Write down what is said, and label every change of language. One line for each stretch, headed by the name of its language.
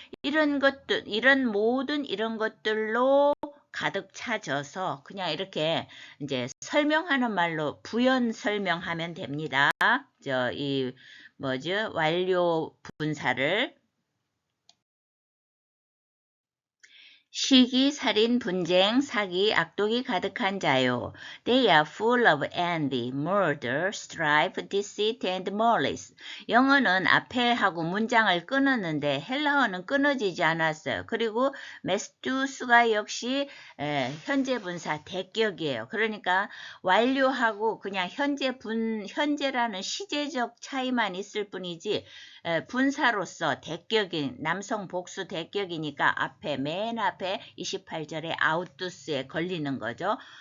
Korean: 이런 것들, 이런 모든 이런 것들로 가득 차져서 그냥 이렇게 이제 설명하는 말로 부연 설명하면 됩니다. 이 뭐죠? 완료 분사를. 시기, 살인, 분쟁, 사기, 악독이 가득한 자요.
English: They are full of envy, murder, strife, deceit, and malice.
Korean: 영어는 앞에 하고 문장을 끊었는데 헬라어는 끊어지지 않았어요. 그리고 메스투스가 역시 현재 분사 대격이에요. 그러니까 완료하고 그냥 현재라는 시제적 차이만 있을 뿐이지 분사로서 대격인 남성 복수 대격이니까 맨 앞에 28절에 아우투스에 걸리는 거죠.